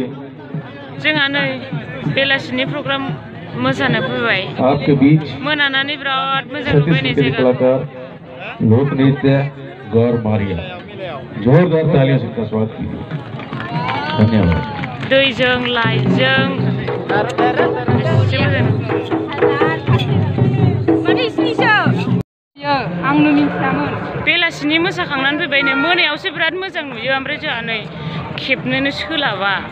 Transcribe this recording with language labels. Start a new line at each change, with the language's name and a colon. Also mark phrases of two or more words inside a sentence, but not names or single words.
Bodo: जोंहा नै बेलासिनि प्रग्राम मोसानो फैबाय।
Hindi: आपके बीच
Bodo: मोनानानै बिराद मोजां नुबाय नै जायगा।
Hindi: कलाकार लोक नृत्य गौर मारिया जोरदार तालियों से इनका स्वागत कीजिए। धन्यवाद।
Bodo: दैजों लाइटजों आंनो मिथियामोन। बेलासिनि मोसाखांनानै फैबाय नै मोनायावसो बिराद मोजां नुयो ओमफ्राय जोंहा नै खेबनोनो सोलाबा।